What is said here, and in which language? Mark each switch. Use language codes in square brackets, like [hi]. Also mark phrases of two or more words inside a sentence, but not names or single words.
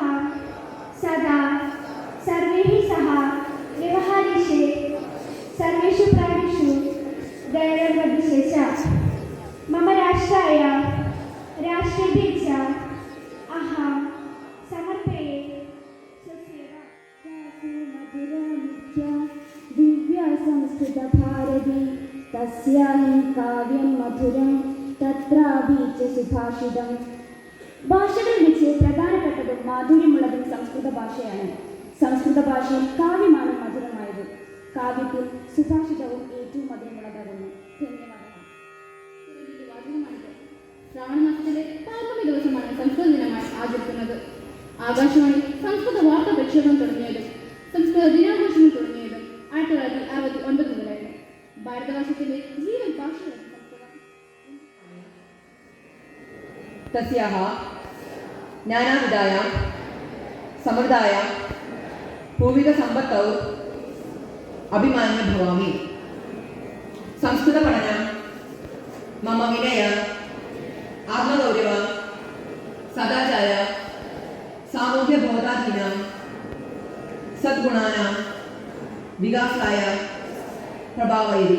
[sa] सदा सर्वैः सह व्यवहारेषु सर्वेषु प्राणिषु दैर्यवर्धिषे च मम राष्ट्राय राष्ट्रपते च अहं समर्पये स्वसेवा दिव्या संस्कृतभारती तस्याहि काव्यं मधुरं तत्रापि च सुभाषितं [ml] ഭാഷകളിൽ വെച്ച് പ്രധാനപ്പെട്ടതും മാധുര്യമുള്ളതും സംസ്കൃത ഭാഷയാണ്. സംസ്കൃത ഭാഷയിൽ കാവ്യമാണ് മധുരമായത്. കാവ്യത്തിൽ സുഭാഷിതവും ഏറ്റവും മധുരമുള്ളതാകുന്നു. ധന്യവാദം. ശ്രാവണ മാസത്തിലെ പൗർണമി ദിവസമാണ് സംസ്കൃത ദിനമായി ആചരിക്കുന്നത്. ആകാശവാണി സംസ്കൃത വാർത്താ പ്രക്ഷേപണം തുടങ്ങിയതും സംസ്കൃത ദിനാഘോഷങ്ങൾ തുടങ്ങിയതും 1969 മുതലായിരുന്നു. ഭാരതവർഷത്തിന്റെ ജീവൻ ഭാഷയാണ് സംസ്കൃതം. [sa] तस्याः ज्ञानाविदायां समृद्धायां पूर्विकसम्पत्तौ अभिमान्य भवामि. संस्कृतपठनं मम विनय आत्मगौरव सदाचार सामूह्यबोधादीनां सद्गुणानां विकासाय प्रभावयति.